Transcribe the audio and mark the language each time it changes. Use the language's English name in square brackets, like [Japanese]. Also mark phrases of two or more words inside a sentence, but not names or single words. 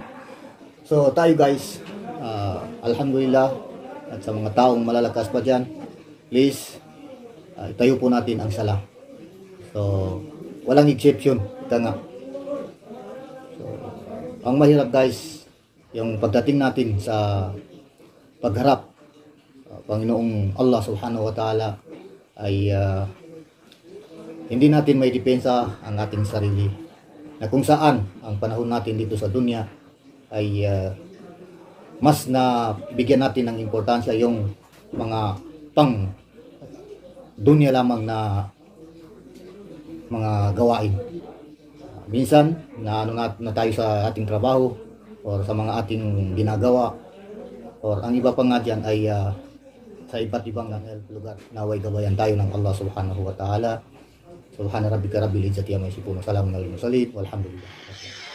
[Filipino] So tayo guys, alhamdulillah, at sa mga taong malalakas pa dyan, please itayo po natin ang sala. So walang exception, ika nga. So, ang mahirap guys, yung pagdating natin sa pagharap Panginoong Allah [Arabic] سبحانه وتعالى [Filipino] ay hindi natin may depensa ang ating sarili, na kung saan ang panahon natin dito sa dunya ay mas na bigyan natin ng importansya yung mga pang dunya lamang na mga gawain. Minsan na na tayo sa ating trabaho or sa mga ating ginagawa, or ang iba pa nga dyan ay sa iba't ibang lugar. Naway gabayan tayo ng Allah [Arabic] سبحانه وتعالى. سبحان ربك رب العزة عما يصفون سلام على المرسلين والحمد لله.